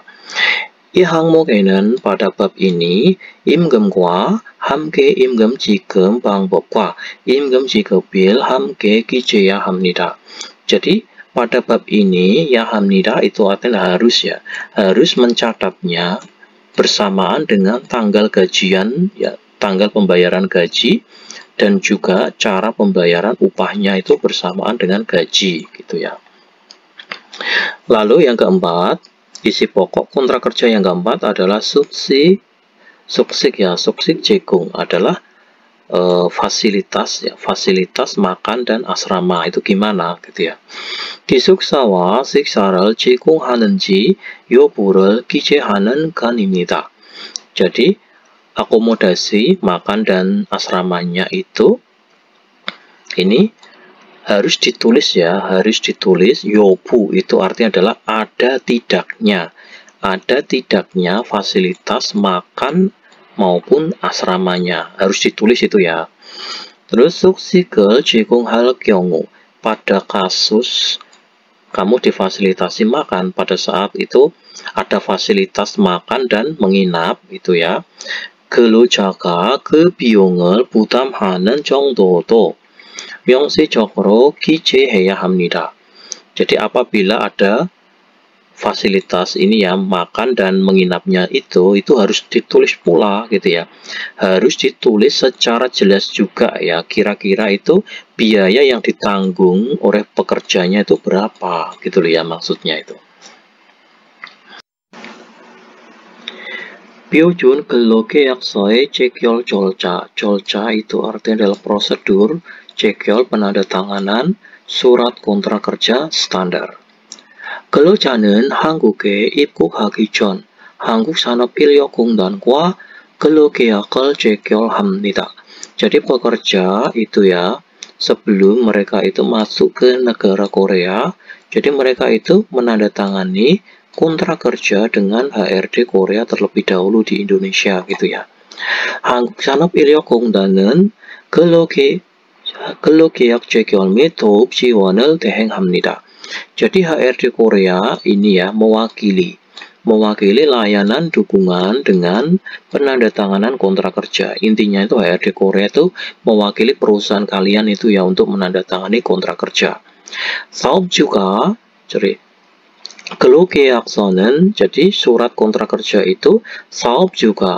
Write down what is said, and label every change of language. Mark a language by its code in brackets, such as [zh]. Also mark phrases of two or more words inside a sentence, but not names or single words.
[ko] 이 항목에는 [id] pada bab ini [ko] 임금과 함께 임금 지급 방법과 임금 지급일 함께 기재해야 합니다. [id] Jadi pada bab ini ya hamnida itu artinya harus ya, harus mencatatnya bersamaan dengan tanggal gajian ya, tanggal pembayaran gaji dan juga cara pembayaran upahnya itu bersamaan dengan gaji gitu ya. Lalu yang keempat, isi pokok kontrak kerja yang keempat adalah [ko] 숙식 제공 [id] adalah fasilitas ya, fasilitas makan dan asrama itu gimana gitu ya. [ko] 기숙사와 식사를 제공하는지 여부를 기재하는 간입니다. [id] Jadi akomodasi makan dan asramanya itu ini harus ditulis ya, harus ditulis. Yobu itu artinya adalah ada tidaknya fasilitas makan maupun asramanya, harus ditulis itu ya. [ko] Terus 숙식을 제공할 경우, [id] pada kasus kamu difasilitasi makan, pada saat itu ada fasilitas makan dan menginap itu ya. [ko] 근로자가 그 비용을 부담하는 정도도 명시적으로 기재해야 합니다. [id] Jadi apabila ada fasilitas ini ya, makan dan menginapnya itu harus ditulis pula gitu ya. Harus ditulis secara jelas juga ya, kira-kira itu biaya yang ditanggung oleh pekerjanya itu berapa gitu loh ya, maksudnya itu. [ko] 표준 근로계약서의 체결 절차 [id] itu artinya adalah prosedur 체결 penandatanganan surat kontrak kerja standar. [ko] 근로자는 한국에 입국하기 전 한국산업인력공단과 근로계약을 체결합니다. [id] Jadi pekerja itu ya, sebelum mereka itu masuk ke negara Korea, jadi mereka itu menandatangani kontrak kerja dengan HRD Korea terlebih dahulu di Indonesia gitu ya. [ko] 한국산업인력공단은 근로계약 체결 및 도읍 지원을 대행합니다. [id] Jadi HRD Korea ini ya mewakili layanan dukungan dengan penandatanganan kontrak kerja. Intinya itu HRD Korea itu mewakili perusahaan kalian itu ya untuk menandatangani kontrak kerja. 사업 juga, jadi 근로계약서는 jadi surat kontrak kerja itu saop juga.